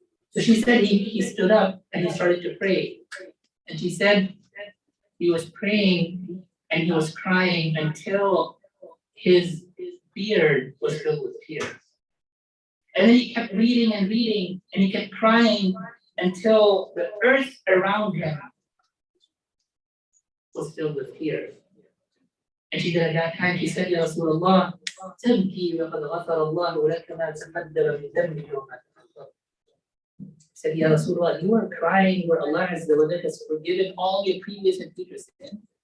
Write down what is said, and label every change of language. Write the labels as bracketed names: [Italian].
[English] So she said he stood up and he started to pray. And she said he was praying and he was crying until his beard was filled with tears. And then he kept reading and reading, and he kept crying until the earth around him was filled with tears. And she said at that time, she said, Ya Rasulullah, [Arabic] تبكي وقد غفر الله لك ما تقدم من ذنبك وما تأخر. [English] Said, Ya Rasulullah, you are crying where Allah has forgiven all your previous and future sins.